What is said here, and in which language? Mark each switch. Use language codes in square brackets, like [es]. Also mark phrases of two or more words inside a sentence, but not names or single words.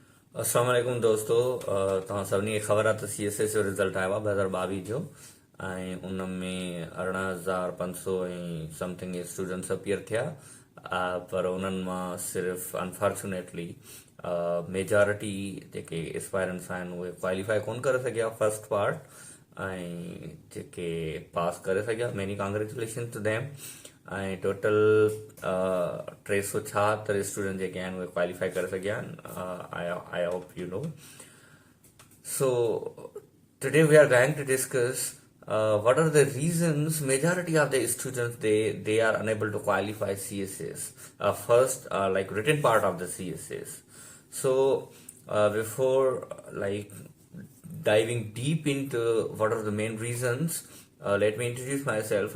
[ar] السلام علیکم [sd] दोस्तों। तव्हां सभिनी खे ख़बर आहे त CSS जो रिज़ल्ट आयो आहे 2022 जो, ऐं उन में 14,500 ऐं [en] something students appear [sd] थिया। पर उन्हनि मां सिर्फ़ु [en] unfortunately majority [sd] जेके एस्पायरेंट्स आहिनि उहे क्वालिफाई कोन करे सघिया [en] first part, [sd] ऐं जेके पास करे सघिया [en] many congratulation to them. [sd] ऐं टोटल 376 स्टूडेंट जेके आहिनि उहे क्वालिफाई करे सघिया आहिनि। [en] I hope you know. So today we are going to discuss what are the reasons majority of the students they are unable to qualify CSS. First, like written part of the CSS. So before like diving deep into what are the main reasons, let me introduce myself.